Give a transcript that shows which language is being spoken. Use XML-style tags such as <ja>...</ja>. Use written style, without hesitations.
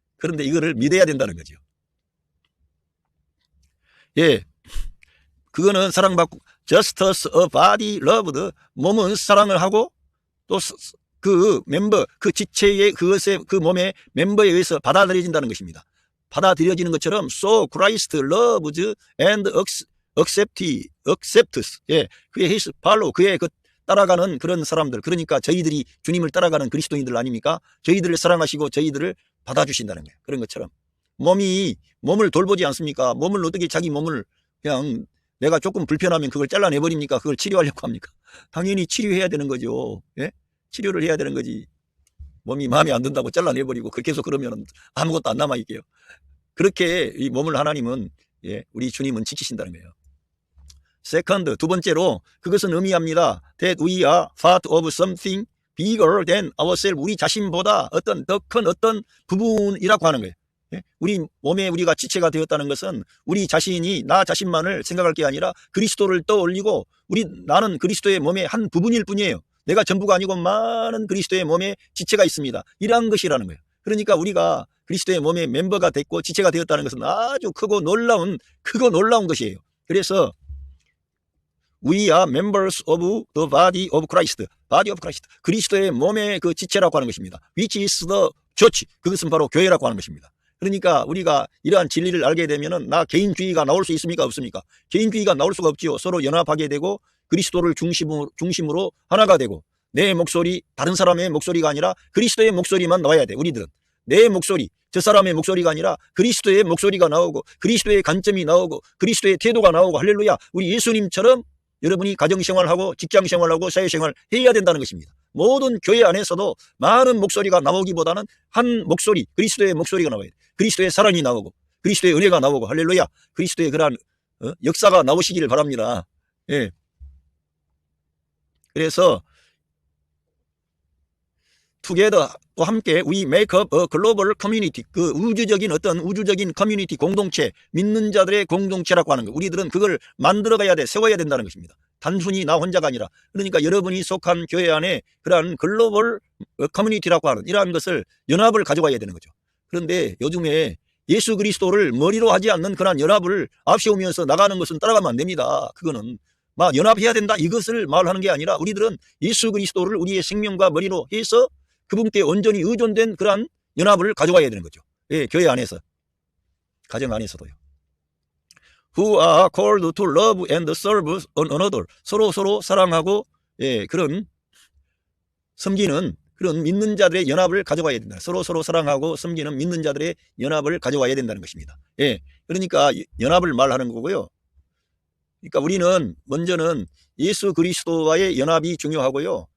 <ko>그런데 이거를 믿어야 된다는 거죠. 그거는 사랑받고</ko> <en>just as a body loved,</en> <ko>몸은 사랑을 하고 또 그 멤버, 그 지체의 그 몸의 멤버에 의해서 받아들여진다는 것입니다. 받아들여지는 것처럼</ko> <en>so Christ loves and accepts.</en> <ko>그의 follow, 그의 따라가는 그런 사람들, 그러니까 저희들이 주님을 따라가는 그리스도인들 아닙니까? 저희들을 사랑하시고 저희들을 받아주신다는 거예요. 그런 것처럼 몸을 돌보지 않습니까? 몸을 어떻게 자기 몸을 그냥 내가 조금 불편하면 그걸 잘라내버립니까? 그걸 치료하려고 합니까? 당연히 치료해야 되는 거죠. 치료를 해야 되는 거지. 몸이 마음에 안 든다고 잘라내버리고 그렇게 해서 그러면 아무것도 안 남아있게요. 그렇게 이 몸을 하나님은 우리 주님은 지키신다는 거예요. 세컨드, 두 번째로 그것은 의미합니다.</ko> <en>That we are part of something bigger than ourselves.</en> <ko>우리 자신보다 더 큰 어떤 부분이라고 하는 거예요. 우리 몸에 우리가 지체가 되었다는 것은 우리 자신이 나 자신만을 생각할 게 아니라 그리스도를 떠올리고 나는 그리스도의 몸의 한 부분일 뿐이에요. 내가 전부가 아니고 많은 그리스도의 몸에 지체가 있습니다. 이러한 것이라는 거예요. 그러니까 우리가 그리스도의 몸의 멤버가 됐고 지체가 되었다는 것은 아주 크고 놀라운 것이에요. 그래서</ko> <en>We are members of the body of Christ. body of Christ.</en> <ko>그리스도의 몸의 그 지체라고 하는 것입니다.</ko> <en>Which is the church.</en> <ko>그것은 바로 교회라고 하는 것입니다. 그러니까 우리가 이러한 진리를 알게 되면은 나 개인주의가 나올 수 있습니까? 없습니까? 개인주의가 나올 수가 없지요. 서로 연합하게 되고 그리스도를 중심으로 하나가 되고 내 목소리, 다른 사람의 목소리가 아니라 그리스도의 목소리만 나와야 돼. 우리들은 내 목소리, 저 사람의 목소리가 아니라 그리스도의 목소리가 나오고 그리스도의 관점이 나오고 그리스도의 태도가 나오고 할렐루야. 우리 예수님처럼 여러분이 가정생활하고 직장생활하고 사회생활 해야 된다는 것입니다. 모든 교회 안에서도 많은 목소리가 나오기보다는 한 목소리, 그리스도의 목소리가 나와야 돼. 그리스도의 사랑이 나오고 그리스도의 은혜가 나오고 할렐루야. 그리스도의 그러한 역사가 나오시기를 바랍니다. 그래서</ko> <en>together</en> <ko>또 함께</ko> <en>we make up a global community.</en> <ko>그 우주적인 커뮤니티 공동체, 믿는 자들의 공동체라고 하는 거. 우리들은 그걸 만들어 가야 돼. 세워야 된다는 것입니다. 단순히 나 혼자가 아니라. 그러니까 여러분이 속한 교회 안에 그러한 글로벌 커뮤니티라고 하는 이러한 것을 연합을 가져가야 되는 거죠. 그런데 요즘에 예수 그리스도를 머리로 하지 않는 그런 연합을 앞세우면서 나가는 것은 따라가면 안 됩니다. 그거는 막 연합해야 된다 이것을 말하는 게 아니라 우리들은 예수 그리스도를 우리의 생명과 머리로 해서 그분께 온전히 의존된 그러한 연합을 가져가야 되는 거죠. 예, 교회 안에서, 가정 안에서도요.</ko> <en>Who are called to love and serve one another.</en> <ko>서로 사랑하고, 예, 그런 섬기는 그런 믿는 자들의 연합을 가져가야 된다. 서로 사랑하고 섬기는 믿는 자들의 연합을 가져와야 된다는 것입니다. 예, 그러니까 연합을 말하는 거고요. 그러니까 우리는 먼저는 예수 그리스도와의 연합이 중요하고요.</ko>